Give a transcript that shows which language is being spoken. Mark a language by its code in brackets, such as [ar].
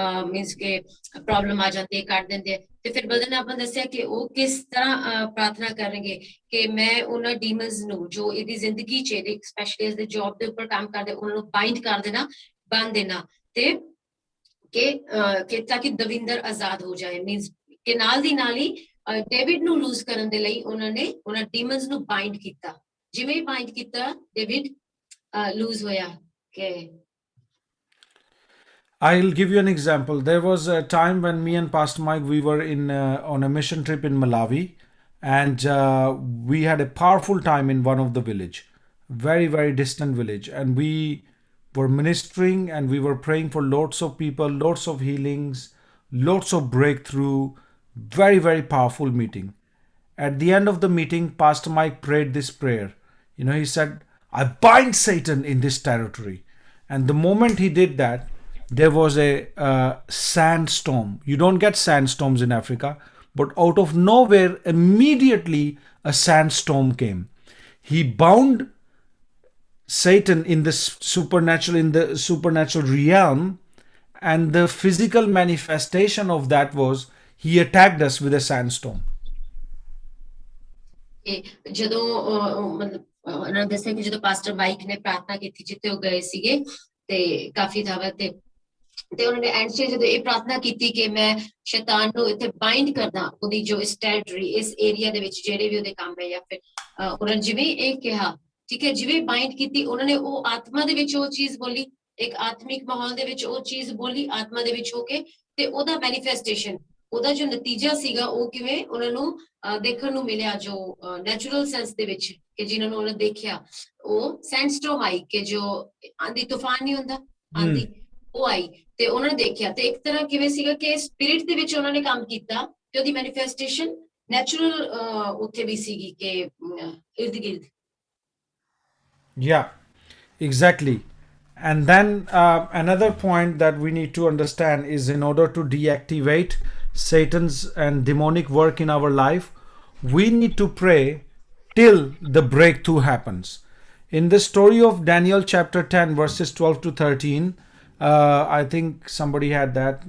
[pa] Means ਕਿ problem ਆ ਜਾਂਦੀ ਹੈ ਕੱਢ ਦਿੰਦੇ ਤੇ ਫਿਰ ਬ੍ਰਦਰ ਨੇ ਆਪਾਂ ਦੱਸਿਆ ਕਿ ਉਹ ਕਿਸ ਤਰ੍ਹਾਂ ਪ੍ਰਾਰਥਨਾ ਕਰਨਗੇ ਕਿ ਮੈਂ ਉਹਨਾਂ ਡੀਮਨਸ ਨੂੰ ਜੋ ਇਹਦੀ ਜ਼ਿੰਦਗੀ 'ਚ ਇਹਦੀ ਸਪੈਸ਼ਲੀ ਇਸ ਦੇ ਜੌਬ ਦੇ ਉੱਪਰ ਕੰਮ ਕਰਦੇ ਉਹਨਾਂ ਨੂੰ ਬਾਈਂਡ ਕਰ ਦੇਣਾ ਬੰਨ ਦੇਣਾ ਤੇ ਕਿ ਤਾਂ ਕਿ ਦਵਿੰਦਰ ਆਜ਼ਾਦ ਹੋ ਜਾਏ ਮੀਨਸ ਕਿ ਨਾਲ ਦੀ ਨਾਲ ਹੀ ਡੇਵਿਡ ਨੂੰ ਲੂਜ਼ ਕਰਨ ਦੇ ਲਈ ਉਹਨਾਂ ਨੇ ਉਹਨਾਂ ਡੀਮਨਸ ਨੂੰ ਬਾਈਂਡ ਕੀਤਾ ਜਿਵੇਂ ਹੀ ਬਾਈਂਡ ਕੀਤਾ ਡੇਵਿਡ ਲੂਜ਼ ਹੋਇਆ ਕਿ [en] I'll give you an example. There was a time when me and Pastor Mike, we were on a mission trip in Malawi, and we had a powerful time in one of the village, very, very distant village. And we were ministering and we were praying for lots of people, lots of healings, lots of breakthrough, very, very powerful meeting. At the end of the meeting, Pastor Mike prayed this prayer. You know, he said, I bind Satan in this territory. And the moment he did that, there was a sandstorm. You don't get sandstorms in Africa, but out of nowhere, immediately a sandstorm came. He bound Satan in the supernatural realm, and the physical manifestation of that was he attacked us with a sandstorm. [pa] ਜਦੋਂ ਮਤਲਬ ਉਹਨਾਂ ਨੇ ਦੱਸਿਆ ਕਿ ਜਦੋਂ pastor mic ਨੇ ਪ੍ਰਾਰਥਨਾ ਕੀਤੀ ਜਿੱਥੇ ਉਹ ਗਏ ਸੀਗੇ ਤੇ ਕਾਫੀ ਥਾਵਾਂ ਤੇ ਉਹਨਾਂ ਨੇ ਐਂਡ 'ਚ ਜਦੋਂ ਇਹ ਪ੍ਰਾਰਥਨਾ ਕੀਤੀ ਕਿ ਮੈਂ ਸ਼ੈਤਾਨ ਨੂੰ ਇੱਥੇ ਬਾਈਂਡ ਕਰਦਾ ਉਹਦੀ ਜੋ ਇਸ ਟੈਰੀਟਰੀ ਇਸ ਏਰੀਆ ਦੇ ਵਿੱਚ ਜਿਹੜੇ ਵੀ ਉਹਦੇ ਕੰਮ ਹੈ ਜਾਂ ਫਿਰ ਉਹਨਾਂ ਨੇ ਜਿਵੇਂ ਇਹ ਕਿਹਾ ਠੀਕ ਹੈ ਜਿਵੇਂ ਬਾਈਂਡ ਕੀਤੀ ਉਹਨਾਂ ਨੇ ਉਹ ਆਤਮਾ ਦੇ ਵਿੱਚ ਉਹ ਚੀਜ਼ ਬੋਲੀ ਇੱਕ ਆਤਮਿਕ ਮਾਹੌਲ ਦੇ ਵਿੱਚ ਉਹ ਚੀਜ਼ ਬੋਲੀ ਆਤਮਾ ਦੇ ਵਿੱਚ ਹੋ ਕੇ ਤੇ ਉਹਦਾ ਮੈਨੀਫੈਸਟੇਸ਼ਨ ਉਹਦਾ ਜੋ ਨਤੀਜਾ ਸੀਗਾ ਉਹ ਕਿਵੇਂ ਉਹਨਾਂ ਨੂੰ ਦੇਖਣ ਨੂੰ ਮਿਲਿਆ ਜੋ ਨੈਚੁਰਲ ਸੈਂਸ ਦੇ ਵਿੱਚ ਕਿ ਜਿਨ੍ਹਾਂ ਨੂੰ ਉਹਨੇ ਦੇਖਿਆ ਉਹ ਸੈਂਡਸਟੋਰਮ ਆਈ ਕਿ ਜੋ ਆਂਦੀ ਤੂਫਾਨ ਨਹੀਂ ਹੁੰਦਾ ਆਂਦੀ ਉਹ ਆਈ ਤੇ ਉਹਨਾਂ ਨੇ ਦੇਖਿਆ ਤੇ ਇੱਕ ਤਰ੍ਹਾਂ ਕਿਵੇਂ ਸੀਗਾ ਕਿ ਸਪਿਰਿਟ ਦੇ ਵਿੱਚ ਉਹਨਾਂ ਨੇ ਕੰਮ ਕੀਤਾ ਤੇ ਉਹਦੀ ਮੈਨੀਫੈਸਟੇਸ਼ਨ ਨੈਚੁਰਲ ਉੱਥੇ ਵੀ ਸੀਗੀ ਕਿ ਇਰਦ ਗਿਰਦ [en] Yeah, exactly. And then another point that we need to understand is in order to deactivate Satan's and demonic work in our life, we need to pray till the breakthrough happens. In the story of Daniel chapter 10 verses 12 to 13, I think somebody had that.